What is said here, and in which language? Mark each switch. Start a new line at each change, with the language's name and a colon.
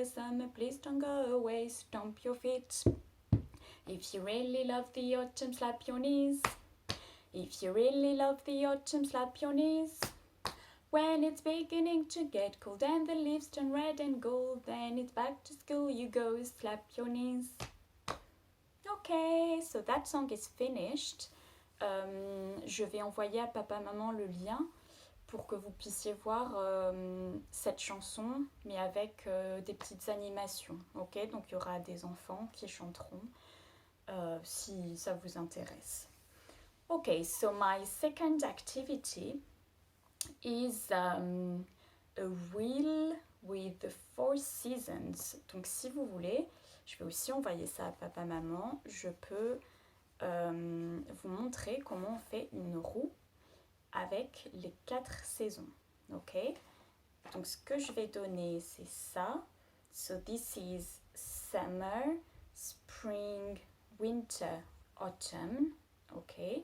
English: A summer, please don't go away, stomp your feet. If you really love the autumn, slap your knees. If you really love the autumn, slap your knees. When it's beginning to get cold and the leaves turn red and gold, then it's back to school you go, slap your knees. Okay, so that song is finished.
French: Je vais envoyer à papa-maman le lien pour que vous puissiez voir cette chanson, mais avec des petites animations. Ok, donc il y aura des enfants qui chanteront. Si ça vous intéresse.
English: Okay, so my second activity is a wheel with the 4 seasons.
French: Donc si vous voulez, je vais aussi envoyer ça à papa-maman. Je peux vous montrer comment on fait une roue avec les 4 saisons. Ok, donc ce que je vais donner, c'est ça.
English: So this is summer, spring, winter, autumn, ok.